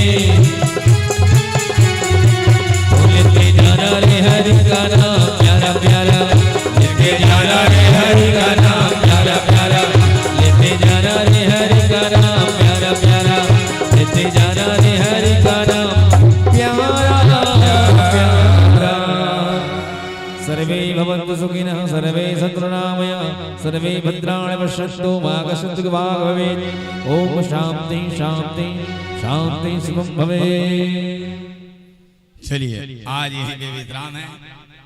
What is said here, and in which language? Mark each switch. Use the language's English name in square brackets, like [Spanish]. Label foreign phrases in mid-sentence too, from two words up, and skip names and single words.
[Hindi] लेते जाना रे हरि का नाम प्यारा प्यारा, लेते जाना रे हरि का नाम प्यारा प्यारा, लेते जाना रे हरि का नाम प्यारा प्यारा, लेते जाना रे हरि का नाम प्यारा प्यारा। [Sanskrit] सर्वे भवन्तु सुखिनः सर्वे सन्तु निरामयाः सर्वे भद्राणि पश्यन्तु मा कश्चित् दुःखभाग् भवेत्। ओम शांति शांति शांति सुखं भवेत्। [Hindi] चलिए आज यही पे विश्राम है।